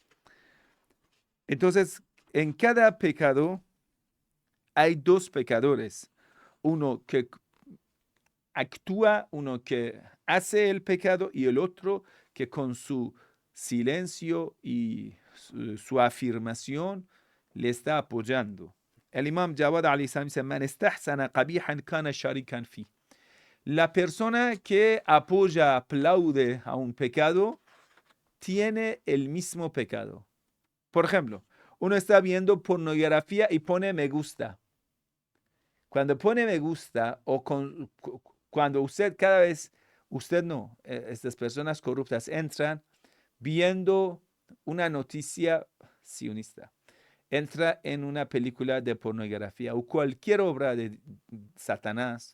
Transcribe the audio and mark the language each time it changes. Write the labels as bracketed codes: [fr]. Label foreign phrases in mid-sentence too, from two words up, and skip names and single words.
[es] Entonces, en cada pecado hay dos pecadores. Uno que actúa, uno que hace el pecado y el otro que con su silencio y su afirmación le está apoyando. El Imam Jawad [ar] عليه السلام [es] dice: [ar] "من استحسن قبيحا كان شريكا في." [es] La persona que apoya, aplaude a un pecado, tiene el mismo pecado. Por ejemplo, uno está viendo pornografía y pone me gusta. Cuando pone me gusta o cuando usted cada vez, usted no, estas personas corruptas entran viendo una noticia sionista, entra en una película de pornografía o cualquier obra de Satanás.